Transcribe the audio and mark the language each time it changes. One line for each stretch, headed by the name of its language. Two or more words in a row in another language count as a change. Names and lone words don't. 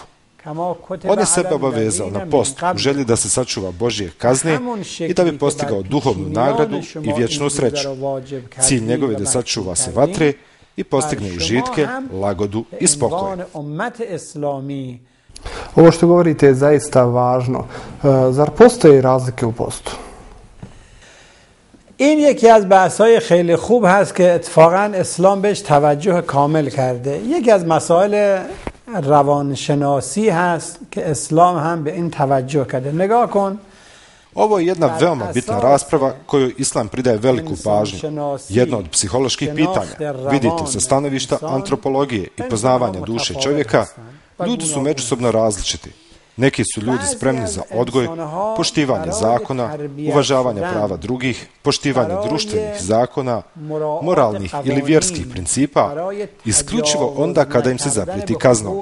Bosnian: On je sebe obavezao na post u želji da se sačuva Božje kazne i da bi postigao duhovnu nagradu i vječnu sreću. Cilj njegov je da sačuva se vatre i postigne užitke, lagodu i spokoj. Ovo što govorite je zaista važno. Zar postoje razlike u postu?
Persian: این یکی از بحث‌های خیلی خوب هست که اتفاقاً اسلام بهش توجه کامل کرده. یکی از مسائل روانشناسی هست که اسلام هم به این توجه کرده. نگاه کن.
Bosnian: Ovo je jedna veoma bitna rasprava kojoj Islam pridaje veliku pažnju. Jedno od psiholoških pitanja. Vidite, sa stanovišta antropologije i poznavanja duše čovjeka, ljudi su međusobno različiti. Neki su ljudi spremni za odgoj, poštivanje zakona, uvažavanje prava drugih, poštivanje društvenih zakona, moralnih ili vjerskih principa, isključivo onda kada im se zaprijeti kaznom.